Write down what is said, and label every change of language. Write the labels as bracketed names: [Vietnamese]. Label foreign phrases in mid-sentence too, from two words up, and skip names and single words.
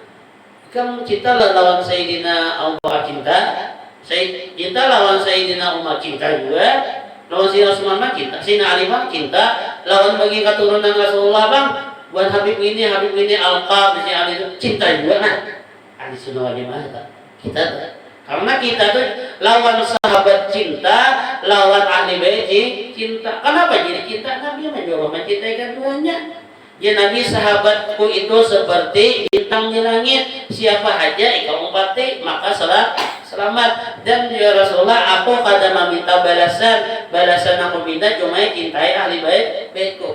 [Banjar] Kamu cinta lawan Sayyidina Abu Bakar cinta, cinta lawan Sayyidina Umar cinta juga, lawan Sayyidina Utsman cinta, Sayyidina Ali cinta, lawan bagi keturunan Rasulullah bang, buat Habib ini Al-Qab, Ali itu cinta juga. Nah, [Arabic] ahli sunnah wal jamaah [Banjar] kita karena kita tuh lawan sahabat cinta, lawan ahli bait cinta. [Indonesian] Kenapa jadi cinta? Nabi menjawab mencintai keduanya. Ya Nabi sahabatku itu seperti bintang di langit. Siapa aja engkau umpati maka selamat. Dan ya Rasulullah aku kada meminta balasan aku minta cuma cintai ahli baitku.